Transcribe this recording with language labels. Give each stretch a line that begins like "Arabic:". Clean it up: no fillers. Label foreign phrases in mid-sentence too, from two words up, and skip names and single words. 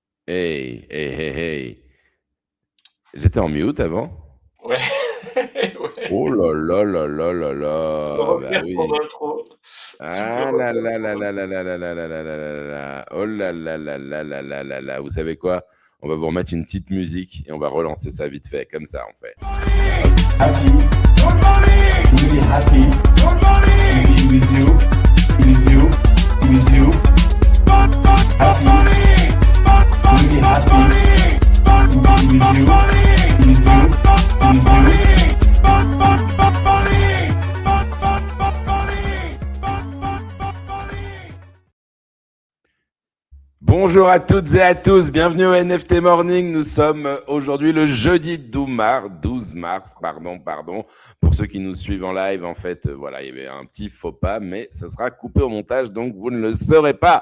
French: Hey, hey, hey, hey. J'étais en mute avant? Ouais, ouais. Oh là là là là là Tu peux là, bah refaire ton oui. intro. Tu peux Ah là refaire là là ton là là intro. là là là là là là là là. Oh là là là là là là là là. Vous savez quoi? On va vous remettre une petite musique et on va relancer ça vite fait, comme ça on fait.
English: Happy, really happy to be with you, with you, with you. Happy, really happy to be with you, with you, with you.
French: Bonjour à toutes et à tous, bienvenue au NFT Morning. Nous sommes aujourd'hui le jeudi 12 mars, pardon. Pour ceux qui nous suivent en live, en fait, voilà, il y avait un petit faux pas, mais ça sera coupé au montage, donc vous ne le saurez pas.